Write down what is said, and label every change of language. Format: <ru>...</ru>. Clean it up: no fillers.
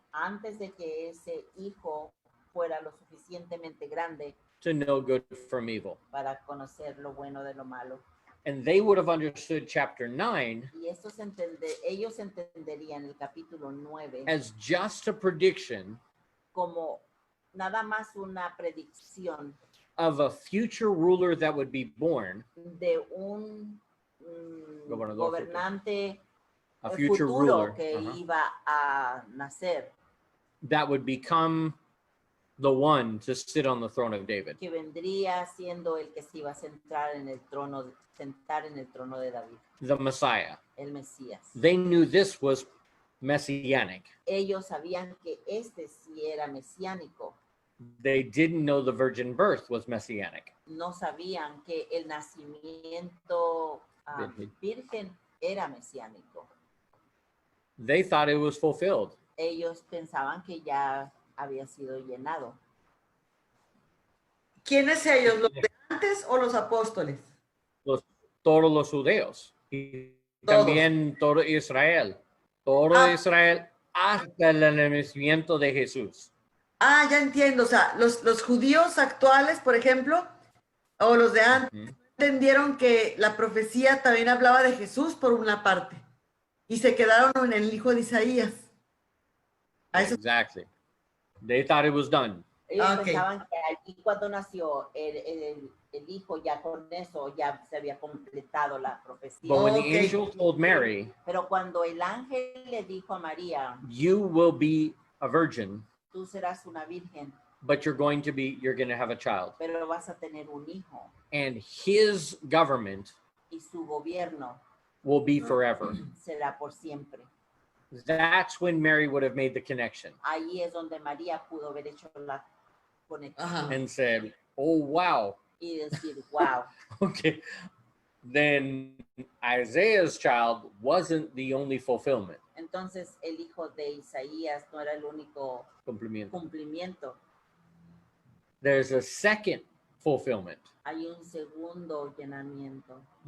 <es>Antes de que ese hijo fuera lo suficientemente grande.</es> <en>To know good from evil.</en> <es>Para conocer lo bueno de lo malo.</es> <en>And they would have understood chapter 9.</en> <es>Y ellos entenderían el capítulo 9.</es> <en>As just a prediction.</en> <es>Como nada más una predicción.</es> <en>Of a future ruler that would be born.</en> <es>De un gobernante</es> <en>a future</en> <es>futuro</es> <en>ruler</en> <es>que iba a nacer.</es> <en>That would become the one to sit on the throne of David.</en> <es>Que vendría siendo el que se iba a sentar en el trono de David.</es> <en>The Messiah.</en> <es>El Mesías.</es> <en>They knew this was messianic.</en> <es>Ellos sabían que este sí era mesiánico.</es> <en>They didn't know the virgin birth was messianic.</en> <es>No sabían que el nacimiento virgen era mesiánico.</es> <en>They thought it was fulfilled.</en> <es>Ellos pensaban que ya había sido llenado. ¿Quiénes ellos? ¿Los de antes o los apóstoles? Los todos los judíos y Todos. también todo Israel. Todo Israel hasta el nacimiento de Jesús. Ah, ya entiendo. O sea, los judíos actuales, por ejemplo, o los de antes, entendieron que la profecía también hablaba de Jesús por una parte y se quedaron en el hijo de Isaías. A eso.</es> <en>Exactly. They thought it was done.</en> <es>Ellos</es> <en>Ok.</en> <es>pensaban que allí cuando nació el hijo, ya con eso ya se había completado la profecía.</es> <en>But when Okay. the angel told Mary,</en> <es>Pero cuando el ángel le dijo a María,</es> <en>you will be a virgin,</en> <es>tú serás una virgen,</es> <en>but you're going to have a child.</en> <es>pero vas a tener un hijo</es> <en>And his government</en> <es>y su gobierno</es> <en>will be forever.</en> <es>será por siempre.</es> <en>That's when Mary would have made the connection</en> <es>Ahí es donde María pudo haber hecho la conexión Ajá.</es> <en>and said, oh, wow.</en> <es>y decir, wow.</es> <en>Okay. Then Isaiah's child wasn't the only fulfillment.</en> <es>Entonces el hijo de Isaías no era el único cumplimiento.</es> <en>There's a second fulfillment.</en> <es>Hay un segundo llenamiento</es>